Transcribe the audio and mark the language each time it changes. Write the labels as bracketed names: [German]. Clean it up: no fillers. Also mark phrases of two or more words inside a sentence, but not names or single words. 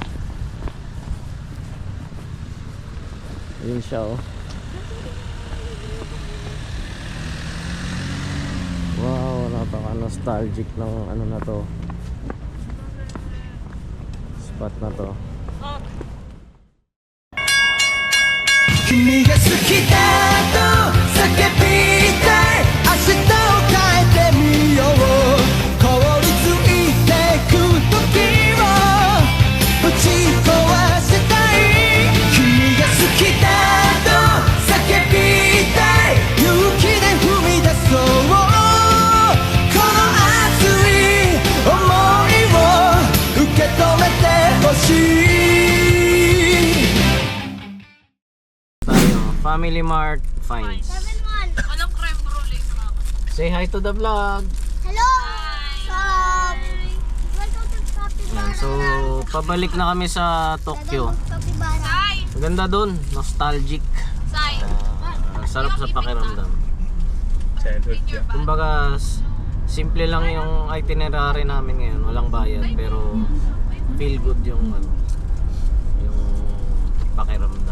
[Filipino] Ayun siya oh. Wow, napaka-nostalgic ng ano na to. Spot na to. [Japanese] 君が好きだと叫びたい明日を変えてみよう凍りついてく時をぶち壊したい君が好きだと叫びたい勇気で踏み出そうこの熱い想いを受け止めてほしい [English] Family Mart finds. 7-1. [Filipino] Anong creme brulee sa mga? [English] Say hi to the vlog. Hello! Stop! Welcome to Capybara. [Filipino] Ayan, so pabalik na kami sa Tokyo. Capybara. Sai! Maganda dun, nostalgic. Sai! Sarap sa pakiramdam. Childhood niya. Kumbaga simple lang yung itinerary namin ngayon, walang bayad pero [English] feel good [Filipino] yung ano, yung pakiramdam.